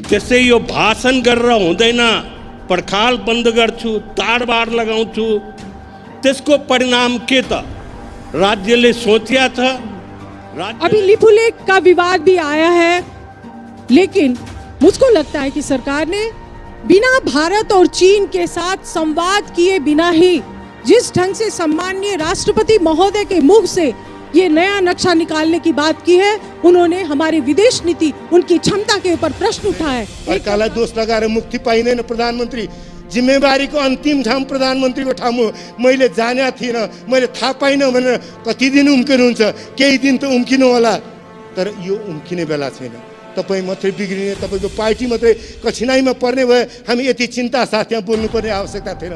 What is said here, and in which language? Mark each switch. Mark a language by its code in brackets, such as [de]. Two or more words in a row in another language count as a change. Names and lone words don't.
[ne] त्यसै यो भाषण गरेर हुँदैन, पर्खाल बन्द गर्छु, ताडबाड लगाउँछु। त्यसको परिणाम के त? राज्यले सोचिया छ। [hi] अभी लिपुलेख का विवाद भी आया है, लेकिन मुझको लगता है कि सरकार ने बिना भारत और चीन के साथ संवाद किए बिना ही जिस ढंग से सम्माननीय राष्ट्रपति महोदय के मुख से ये नया नक्शा निकालने की बात की है, उन्होंने हमारी विदेश नीति, उनकी क्षमता के ऊपर प्रश्न उठाए। [ne] अर्कालाई दोष लगाएर मुक्ति पाइँदैन प्रधानमन्त्री। जिम्मेवारीको अन्तिम ठाउँ प्रधानमन्त्रीको ठाउँ मैले जाने थिएन, मैले थाहा पाइनँ भनेर कति दिन उम्किनुहुन्छ, केही दिन त उम्किनु होला, तर यो उम्किने बेला छैन। तपाईँ मात्रै बिग्रिने, तपाईँको पार्टी मात्रै कठिनाइमा पर्ने भए हामी यति चिन्ता साथ यहाँ बोल्नुपर्ने आवश्यकता थिएन।